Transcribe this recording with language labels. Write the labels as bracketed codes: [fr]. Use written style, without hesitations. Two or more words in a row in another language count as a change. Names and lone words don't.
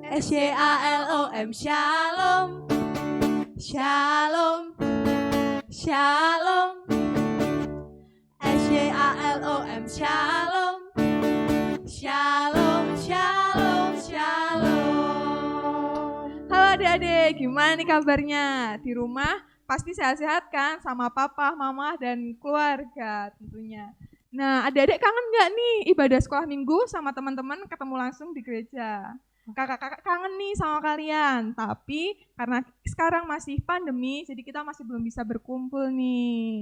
[id] SYALOM, Shalom, Shalom, Shalom, SYALOM, Shalom, Shalom, Shalom, Shalom. Halo adik-adik, gimana nih kabarnya? Di rumah pasti sehat-sehat kan sama papa, mama, dan keluarga tentunya. Nah, adik-adik kangen nggak nih ibadah sekolah minggu sama teman-teman ketemu langsung di gereja? Kakak-kakak kangen nih sama kalian, tapi karena sekarang masih pandemi, jadi kita masih belum bisa berkumpul nih.